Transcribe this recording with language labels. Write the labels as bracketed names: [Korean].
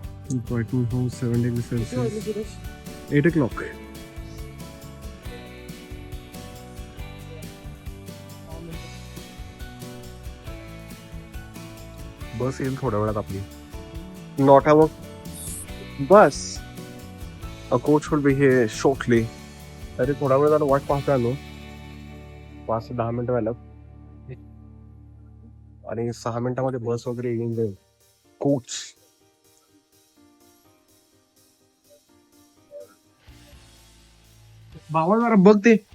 [English] In Brighton, home 7 degrees Celsius. 8 o'clock. [Marathi] बस येईल थोड्या वेळात आपली. [English] Not our bus. A coach will be here shortly. [Marathi] तरी थोडा वेळ झाला वाट पाहतोय आलो. 5 ते 10 मिनिटं व्हायला आणि 6 मिनिटामध्ये बस वगैरे येऊन जाईल. कोच भावा जरा बघ ते.